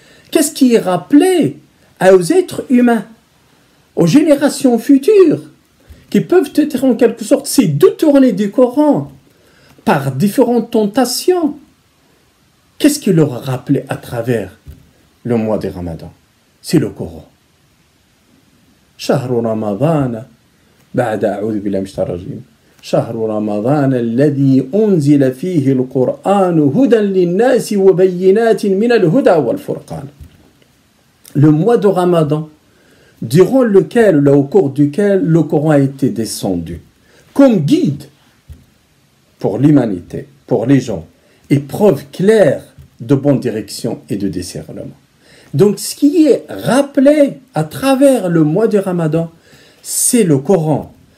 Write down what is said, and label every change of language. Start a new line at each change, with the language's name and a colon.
French: Qu'est-ce qui est rappelé aux êtres humains, aux générations futures, qui peuvent être en quelque sorte ces détournés du Coran par différentes tentations? Qu'est-ce qui leur a rappelé à travers le mois de Ramadan? C'est le Coran.
Arabic: شهر رمضان بعد أعوذ بالله من الشيطان الرجيم شهر رمضان الذي أنزل فيه القرآن هدى للناس وبينات من الهدى والفرقان.
French: Le mois de Ramadan, durant lequel, au cours duquel le Coran a été descendu, comme guide pour l'humanité, pour les gens, et preuve claire de bonne direction et de discernement. Donc, ce qui est rappelé à travers le mois de Ramadan, c'est le Coran.